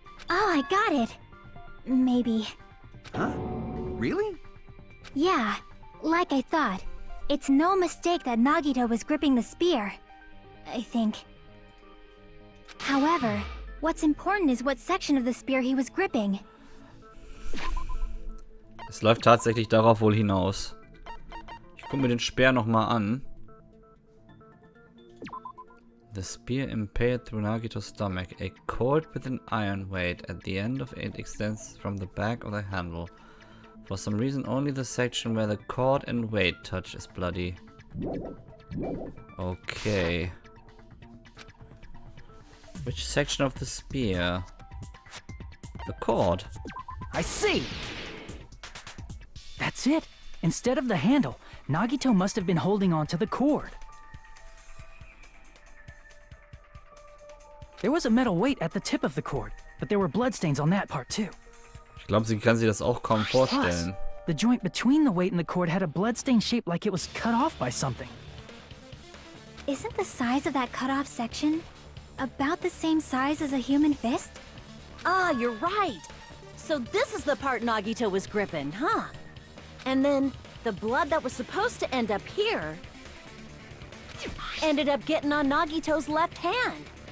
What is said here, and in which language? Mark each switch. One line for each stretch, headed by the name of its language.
English: Oh, I got it. Maybe. Huh? Really? Yeah, like I thought. It's no mistake that Nagito was gripping the spear. I think. However, what's important is what section of the spear he was gripping.
German: Es läuft tatsächlich darauf wohl hinaus. Ich gucke mir den Speer nochmal an.
English: The spear impaled through Nagito's stomach. A cord with an iron weight at the end of it extends from the back of the handle. For some reason, only the section where the cord and weight touch is bloody. Okay. Which section of the spear? The cord. I see! That's it. Instead of the handle, Nagito must have been holding on to the cord. There was a metal weight at the tip of the cord, but there were bloodstains on that part too.
German: Ich glaube, sie kann sich das auch kaum vorstellen.
English: The joint between the weight and the cord had a bloodstain shaped like it was cut off by something. Isn't the size of that cut-off section about the same size as a human fist? Ah, you're right. So this is the part Nagito was gripping, huh? And then the blood that was supposed to end up here ended up getting on Nagito's left hand.